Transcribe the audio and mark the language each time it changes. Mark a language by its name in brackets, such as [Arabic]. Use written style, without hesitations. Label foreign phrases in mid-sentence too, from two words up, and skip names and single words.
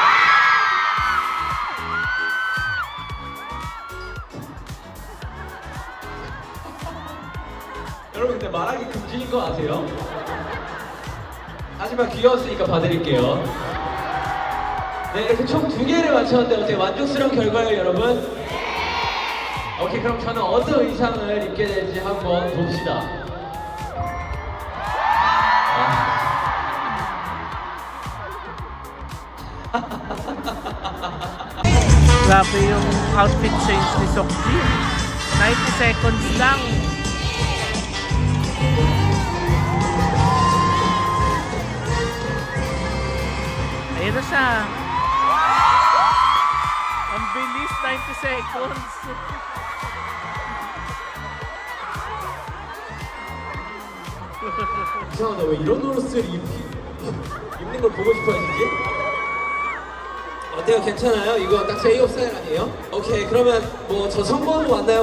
[Korean] 여러분 근데 말하기 금지인 거 아세요? 하지만 귀여웠으니까 봐드릴게요. 네, 이렇게 총 2개를 맞췄는데 어떻게 만족스러운 결과예요, 여러분? 오케이, 그럼 저는 어떤 의상을 입게 될지 한번 봅시다. [Filipino] Grabe yung outfit change ni Seokjin. 90 seconds lang. Ayan na siya. Ang bilis, 90 seconds. [Korean] 이상하다, 왜 이런 옷을 입는 걸 보고 싶어 하시지? 어때요? 괜찮아요? 이거 딱 제이홉 스타일 아니에요? 오케이, 그러면 뭐 저 성공한 거 맞나요?